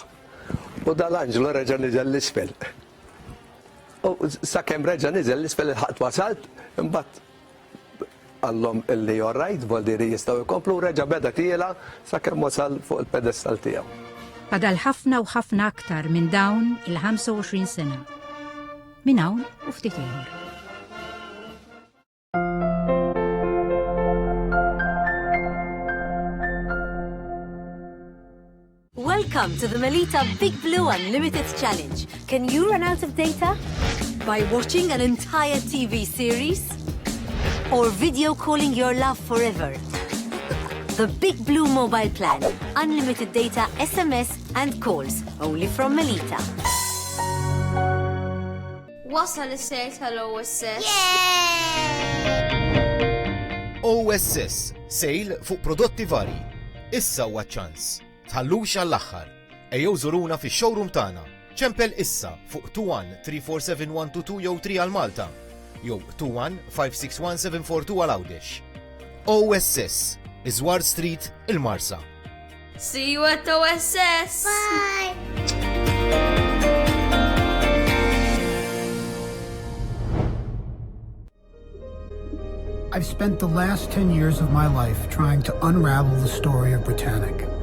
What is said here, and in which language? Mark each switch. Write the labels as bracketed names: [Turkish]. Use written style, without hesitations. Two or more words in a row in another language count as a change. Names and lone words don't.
[Maltese] U dal-anġlu reġa' niżel l-isfel. U sakemm reġa' niżel l-isfel il-ħadd wasalt, imbagħad għallhom illi jorrajt, voldiri jistgħu jkomplu reġa' beda tiela sakemm wasal fuq il-pedestal tiegħu. Fadal ħafna u ħafna aktar minn dawn il-25 sena. Minn hawn u ftit ieħor. [English] Welcome to the Melita Big Blue Unlimited Challenge. Can you run out of data? By watching an entire TV series? Or video calling your love forever? The Big Blue mobile plan. Unlimited data, SMS and calls. Only from Melita. [Maltese] Wasal is-sejl tal-OSS. OSS, sejl fuq prodotti vari. Issa huwa ċans. Tħallux għall-aħħar. Ejjew żuruna fix-showroom tagħna. ċempel issa fuq 21-347-122 jew 3 għal Malta. Jew 21-561-742 għal Għawdex. OSS, Iżwar Street, il-Marsa. [English] See you at OSS. Bye. I've spent the last 10 years of my life trying to unravel the story of Britannic.